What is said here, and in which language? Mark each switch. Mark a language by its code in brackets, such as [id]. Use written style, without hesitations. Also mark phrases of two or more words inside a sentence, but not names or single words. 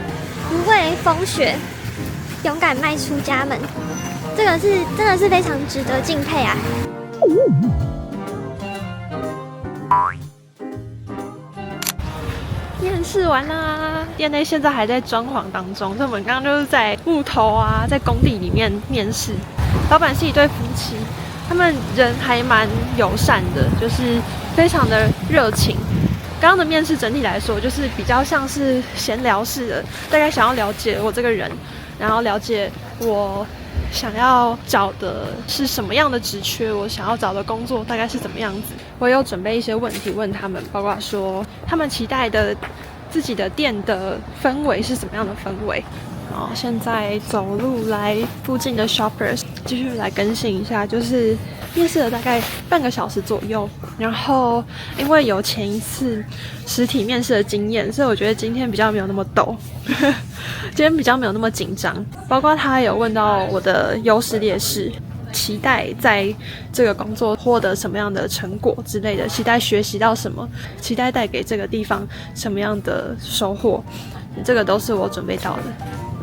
[zh] 不畏風雪，勇敢邁出家門，這個是真的是非常值得敬佩啊！面試完啦，店內現在還在裝潢當中，所以我們剛剛就是在木頭啊，在工地裡面面試。老闆是一對夫妻。他們人還蠻友善的，就是非常的熱情。剛剛的面試整體來說，就是比較像是閒聊式的，大概想要了解我這個人，然後了解我想要找的是什麼樣的職缺，我想要找的工作大概是怎麼樣子。我有準備一些問題問他們，包括說他們期待的自己的店的氛圍是什麼樣的氛圍。然後現在走路來附近的 Shoppers，繼續來更新一下，就是面試了大概半個小時左右。然後因為有前一次實體面試的經驗，所以我覺得今天比較沒有那麼抖，今天比較沒有那麼緊張。包括他有問到我的優勢劣勢，期待在這個工作獲得什麼樣的成果之類的，期待學習到什麼，期待帶給這個地方什麼樣的收穫，這個都是我準備到的。